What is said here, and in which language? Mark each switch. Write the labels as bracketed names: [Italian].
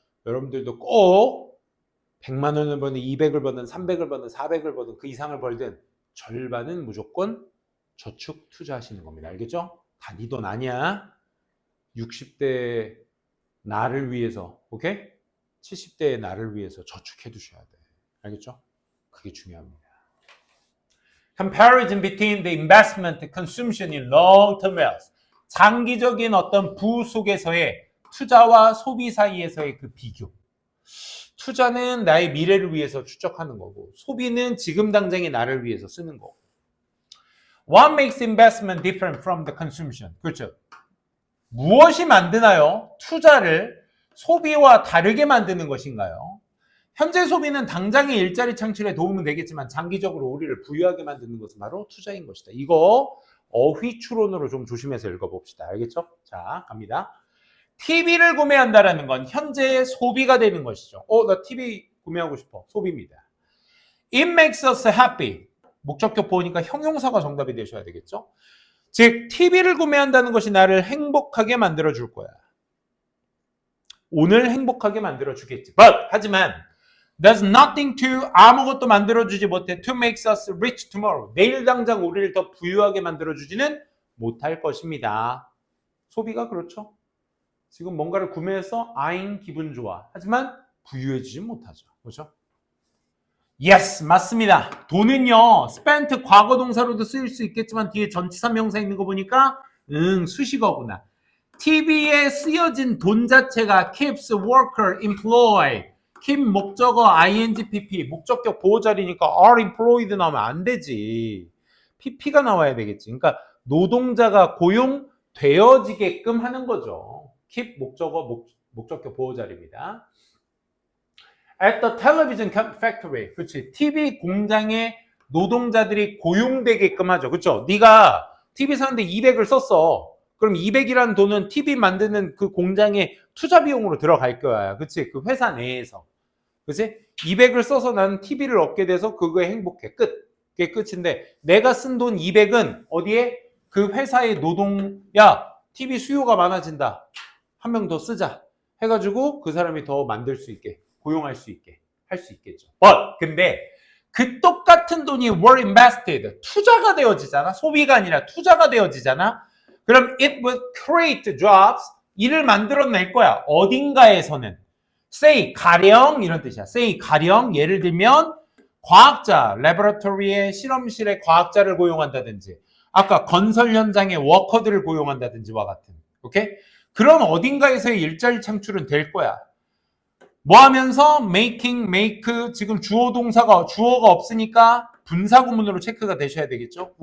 [Korean] 여러분들도 꼭 100만 원을 버든 200을 버든 300을 버든 400을 버든 그 이상을 벌든 절반은 무조건 저축 투자하시는 겁니다. 알겠죠? 다 네 돈 아니야. 60대 나를 위해서, 오케이? 70대의 나를 위해서 저축해 두셔야 돼. 알겠죠? 그게 중요합니다. [English] Comparison between the investment consumption in long-term wealth. [Korean] 장기적인 어떤 부 속에서의 투자와 소비 사이에서의 그 비교. 투자는 나의 미래를 위해서 추적하는 거고, 소비는 지금 당장의 나를 위해서 쓰는 거고. [English] What makes investment different from the consumption? [Korean] 그렇죠. 무엇이 만드나요? 투자를 소비와 다르게 만드는 것인가요? 현재 소비는 당장의 일자리 창출에 도움은 되겠지만 장기적으로 우리를 부유하게 만드는 것은 바로 투자인 것이다. 이거 어휘 추론으로 좀 조심해서 읽어봅시다. 알겠죠? 자, 갑니다. TV를 구매한다라는 건 현재의 소비가 되는 것이죠. 나 TV 구매하고 싶어. 소비입니다. [English] It makes us happy. [Korean] 목적격 보니까 형용사가 정답이 되셔야 되겠죠? 즉, TV를 구매한다는 것이 나를 행복하게 만들어줄 거야. 오늘 행복하게 만들어주겠지. 하지만 [English] does nothing to [Korean] 아무것도 만들어주지 못해 [English] to make us rich tomorrow. [Korean] 내일 당장 우리를 더 부유하게 만들어주지는 못할 것입니다. 소비가 그렇죠. 지금 뭔가를 구매해서 아잉 기분 좋아. 하지만 부유해지지 못하죠. 그렇죠? Yes, 맞습니다. 돈은요, spent 과거 동사로도 쓰일 수 있겠지만 뒤에 전치사 명사 있는 거 보니까 수식어구나. TV에 쓰여진 돈 자체가 [English] keeps worker employed. [Korean] keep 목적어 ING-PP 목적격 보호자리니까 [English] are employed [Korean] 나오면 안 되지. PP가 나와야 되겠지. 그러니까 노동자가 고용되어지게끔 하는 거죠. keep 목적어 목적격 보호자리입니다. [English] At the television factory. [Korean] 그렇지. TV 공장에 노동자들이 고용되게끔 하죠. 그렇죠? 네가 TV 사는데 200을 썼어. 그럼 200이라는 돈은 TV 만드는 그 공장의 투자 비용으로 들어갈 거야. 그치? 그 회사 내에서. 그치? 200을 써서 나는 TV를 얻게 돼서 그거에 행복해. 끝. 그게 끝인데 내가 쓴 돈 200은 어디에? 그 회사의 야, TV 수요가 많아진다. 한 명 더 쓰자. 해가지고 그 사람이 더 만들 수 있게, 고용할 수 있게 할 수 있겠죠. 근데 그 똑같은 돈이 [English] were invested. [Korean] 투자가 되어지잖아. 소비가 아니라 투자가 되어지잖아. 그럼 [English] it will create jobs. [Korean] 일을 만들어낼 거야. 어딘가에서는. say, 가령 이런 뜻이야. say, 가령 예를 들면 과학자, laboratory의 실험실에 과학자를 고용한다든지 아까 건설 현장에 워커들을 고용한다든지와 같은. 오케이? 그런 어딘가에서의 일자리 창출은 될 거야. 뭐 하면서 making, make 지금 주어가 없으니까 분사구문으로 체크가 되셔야 되겠죠.